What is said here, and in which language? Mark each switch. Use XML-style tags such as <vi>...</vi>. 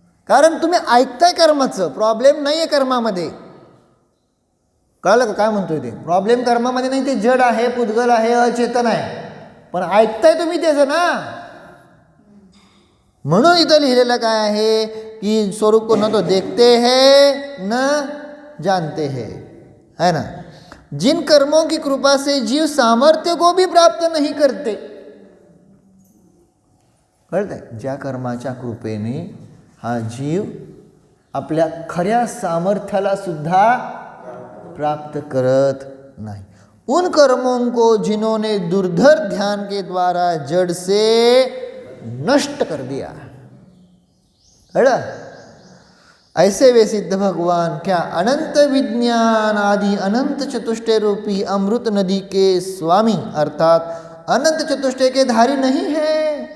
<mr>कारण तुम्ही ऐकताय कर्माचं, प्रॉब्लेम नाही आहे कर्मामध्ये. कळलं का काय म्हणतोय ते? प्रॉब्लेम कर्मामध्ये नाही, ते जड आहे, पुद्गल आहे, अचेतन आहे, पण ऐकताय तुम्ही त्याचं ना. म्हणून इथं लिहिलेलं काय आहे की</mr> <hi>स्वरूप को न तो देखते है न जानते है ना. जिन कर्मों की कृपा से जीव सामर्थ्य को भी प्राप्त नहीं करते.</hi> <mr>कळतंय? ज्या कर्माच्या कृपेने हा जीव आपल्या खऱ्या सामर्थ्याला सुद्धा प्राप्त करत नाही.</mr> <hi>उन कर्मों को जिन्होंने दुर्धर ध्यान के द्वारा जड़ से नष्ट कर दिया.</hi> <mr>कळलं?</mr> <hi>ऐसे वे सिद्ध भगवान क्या अनंत विज्ञान आदि अनंत चतुष्टय रूपी अमृत नदी के स्वामी अर्थात अनंत चतुष्टय के धारी नहीं है?</hi>